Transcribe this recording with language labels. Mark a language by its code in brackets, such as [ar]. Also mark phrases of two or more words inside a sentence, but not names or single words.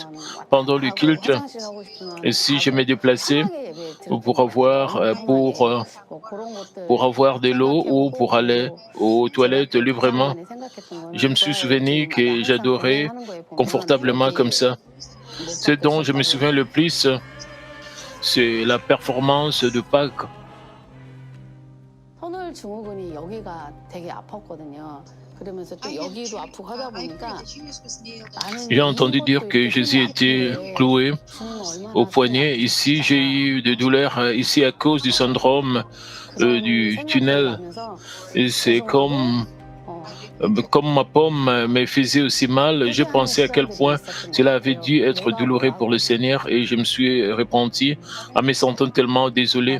[fr] Pendant le culte, si je me déplaçais pour avoir de l'eau ou pour aller aux toilettes librement, je me suis souvenu que j'adorais confortablement comme ça. Ce dont je me souviens le plus, c'est la performance de Pâques. [ko] 증후군이 여기가 되게 아팠거든요. 그러면서 또 여기도 아프고 하다 보니까 [fr] J'ai entendu dire que Jésus était cloué au poignet. Ici, j'ai eu des douleurs ici à cause du syndrome du tunnel. Et c'est comme ma paume me faisait aussi mal, je pensais à quel point cela avait dû être douloureux pour le Seigneur et je me suis repenti en me sentant tellement désolé.